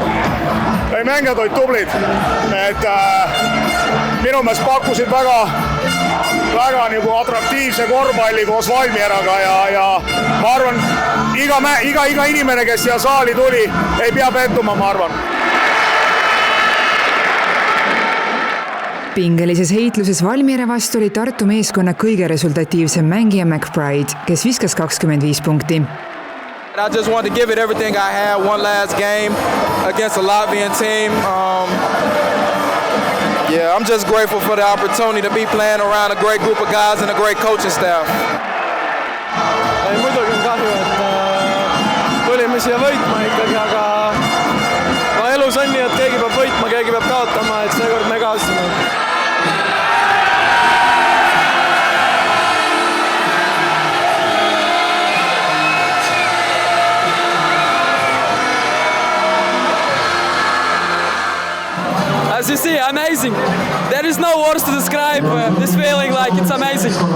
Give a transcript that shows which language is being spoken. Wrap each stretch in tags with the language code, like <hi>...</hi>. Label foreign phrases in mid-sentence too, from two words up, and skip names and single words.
<et>Mängijad olid tublid, et minu meelest pakkusid väga nagu atraktiivse korvpalli koos Valmieraga ja ma arvan, iga inimene, kes siia saali tuli, ei pea pettuma, ma arvan. Pingelises heitluses Valmiera vastu oli Tartu meeskonna kõige resultatiivsem mängija McBride, kes viskas 25 punkti.</et> <en>I just wanted to give it everything I had one last game against a Latvian team. I'm just grateful for the opportunity to be playing around a great group of guys and a great coaching staff.</en> <et>Muidugi on kahju, et tulime siia võitma ikkagi, aga elus on nii, et keegi peab võitma, keegi peab kaotama, et seekord me kaotasime.</et> <en>As you see, amazing. There is no words to describe this feeling, like it's amazing.</en>